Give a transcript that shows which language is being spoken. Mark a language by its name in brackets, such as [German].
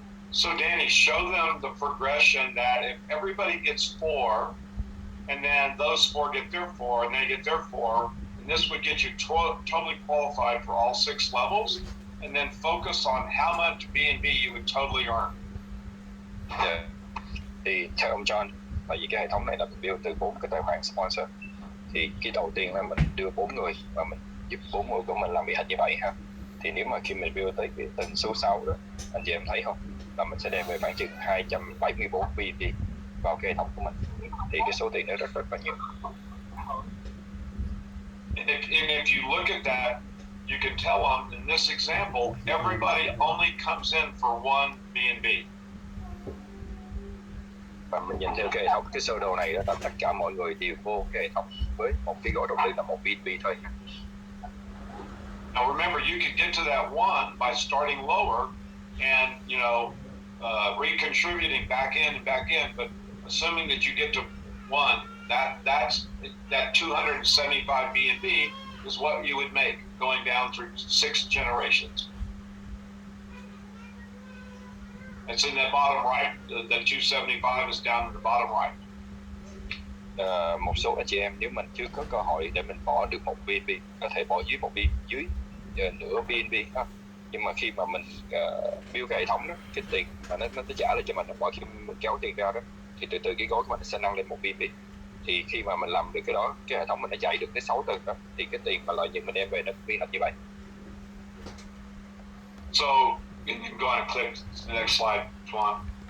[English] So Danny, show them the progression that if everybody gets 4, and then those 4 get their 4, and they get their 4, and this would get you totally qualified for all 6 levels, and then focus on how much BnB you would totally earn. Yeah. [Vietnamese] Thì theo ông John, tại vì cái hệ thống này là mình build từ 4 cái tài khoản sponsor, thì cái đầu tiên là mình đưa 4 người và mình giúp 4 người của mình làm việc hình như vậy ha. Thì nếu mà khi mình build tới cái tầng số 6 đó, anh chị em thấy không, là mình sẽ đem về khoảng chừng 274 BnB vào cái hệ thống của mình, thì cái số tiền nó rất rất là nhiều. [English] And if you look at that, you can tell them in this example, everybody only comes in for one BnB. [Vietnamese] Và mình nhìn theo cái hệ thống, cái sơ đồ này đó, là tất cả mọi người đều vô cái hệ thống với một cái gói đầu tư là một BnB thôi. [English] Now remember, you could get to that one by starting lower and, recontributing back in, but assuming that you get to one, that 275 BnB is what you would make going down through 6 generations. It's in the bottom right. The 275 is down in the bottom right. [Vietnamese] Một số anh chị em nếu mình chưa có cơ hội để mình bỏ được một BnB, có thể bỏ dưới một dưới nửa BnB ha. Nhưng mà khi mà mình build cái hệ thống đó, cái tiền mà nó trả lại cho mình, mỗi khi mình kéo tiền ra đó, thì từ từ cái gói của mình sẽ nâng lên một BnB. Thì khi mà mình làm được cái đó, cái hệ thống mình đã chạy được tới 6 tầng đó, thì cái tiền mà lợi nhuận mình đem về nó biến thành như vậy. [English] So you can go on and click the next slide, Tuan.